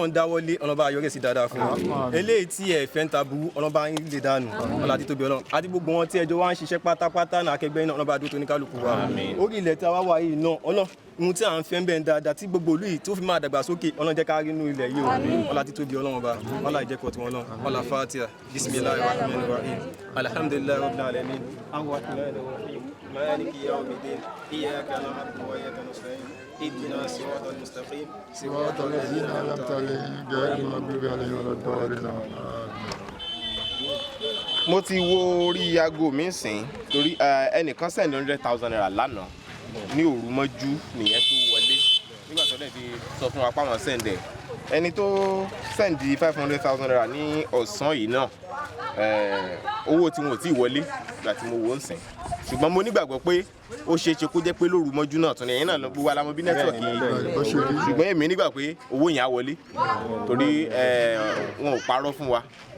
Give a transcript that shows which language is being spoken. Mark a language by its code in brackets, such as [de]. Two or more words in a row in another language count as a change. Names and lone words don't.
[yo] ń dáwọ́lé ọlọ́ba ayọ́rẹ́ sí dáadáa fún wa eléyìí tí ẹ̀ fẹ́ ń ta burú ọlọ́ba ń lè dànù ọlá àti tóbi ọlọ́run àti gbogbo wọn tí ẹjọ́ wá ń ṣiṣẹ́ pátápátá náà akẹgbẹ́ náà ọlọ́ba àdúró tó ní kálukú wa orí ilẹ̀ tí a wá wà yìí náà ohun tí à ń fẹ́ ń bẹ̀ ń dáadáa tí gbogbo olú yìí tó fi máa dàgbà sókè ọlọ́run jẹ́ ká rí inú ilẹ̀ yìí o ọlá àti tóbi ọlọ́run ba ọlá ìjẹ́kọ̀ọ́ tí wọ́n lọ ọlá Fatiha [ar] بسم الله الرحمن الرحيم الحمد لله رب العالمين الرحمن الرحيم مالك يوم الدين إياك نعبد وإياك نستعين اهدنا الصراط المستقيم صراط الذين أنعمت عليهم غير المغضوب عليهم ولا الضالين. [yo] mo ti wo orí aago mi sìn torí ẹnìkan send 100,000 naira lánàá ní òru mọ́jú nìyẹn tó wọlé nígbà tó dẹ̀ ti sọ fún wa páwọn send ẹ̀ ẹni tó send 500,000 naira ní ọ̀sán yìí náà owó tí wọn ò tí ì wọlé ìgbà tí mo wò ń sìn ṣùgbọ́n mo nígbàgbọ́ pé ó ṣe é ṣe kó jẹ́ pé lóru mọ́jú náà tún ní ẹ̀yìn náà lọ gbogbo alamọ bí nẹ́tíwọ̀kì ṣùgbọ́n èmi nígbà pé owó yẹn á wọlé torí wọn ò parọ́ fún wa